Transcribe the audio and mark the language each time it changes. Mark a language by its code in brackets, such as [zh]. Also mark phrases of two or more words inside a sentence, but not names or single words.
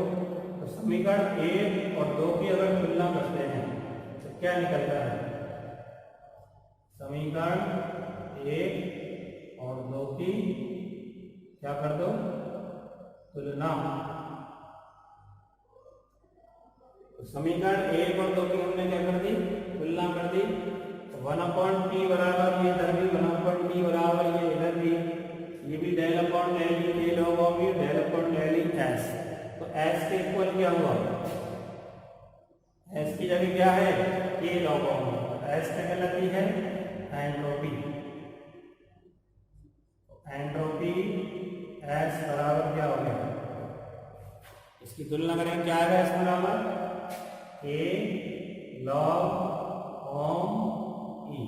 [hi] तो समीकरण 1 और 2 की अगर तुलना करते हैं तो क्या निकलता है, समीकरण 1 और 2 की क्या कर दो तुलना, समीकरण 1 और 2 की हमने क्या कर दी, तुलना कर दी। तो 1/t बराबर ये इधर भी 1/t बराबर ये इधर भी, ये भी [en] del upon del e [hi] के [en] log of e del upon del e s। [hi] तो s के इक्वल क्या हुआ, s की जगह क्या है [en] k log of e, [hi] s क्या कहलाती है एंट्रोपी। एंट्रोपी s बराबर क्या हो गया, इसकी तुलना करें क्या आएगा s बराबर [en] k log of e।